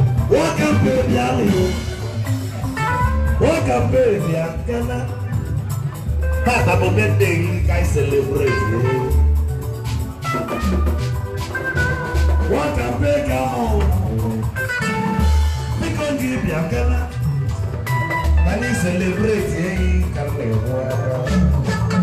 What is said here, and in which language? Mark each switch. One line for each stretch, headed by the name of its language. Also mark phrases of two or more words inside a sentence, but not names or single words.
English: Welcome, baby, Ali. Welcome, baby, Angela.
Igbo: Tata bụ birthday gị ka anyị celebrate.
English: What a big amount.
Igbo: Biko gị bịa Ghana. Ka anyị celebrate ehi ka m na-ekwu.